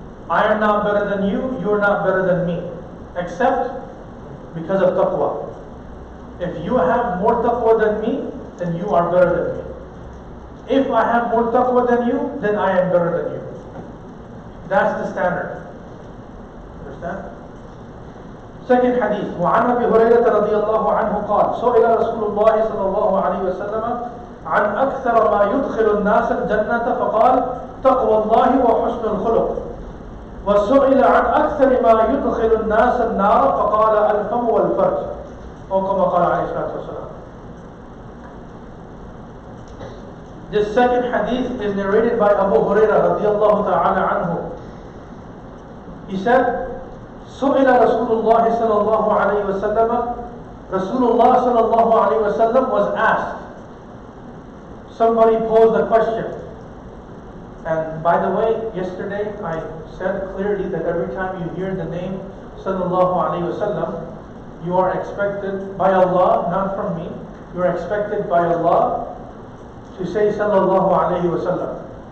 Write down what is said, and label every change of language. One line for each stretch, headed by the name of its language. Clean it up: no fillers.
English: I am not better than you, you are not better than me, except because of taqwa. If you have more taqwa than me, then you are better than me. If I have more taqwa than you, then I am better than you. That's the standard. Understand? Second hadith,
Arabic: وعن أبي هريرة رضي الله عنه قال سئل رسول الله صلى الله عليه وسلم عن أكثر ما يدخل الناس الجنة فقال تقوى الله وحسن الخلق وسئل عن أكثر ما يدخل الناس النار فقال الفم والفرج أو كما قال عليه الصلاة والسلام.
English: This second hadith is narrated by Abu Hurairah
Arabic: رضي الله تعالى عنه.
English: He said,
Arabic: سئل رسول الله صلى الله عليه وسلم,
English: Rasulullah
Arabic: صلى الله عليه وسلم
English: was asked. Somebody posed a question. And by the way, yesterday I said clearly that every time you hear the name sallallahu alaihi wasallam, you are expected by Allah, not from me, you are expected by Allah to say sallallahu alaihi wasallam.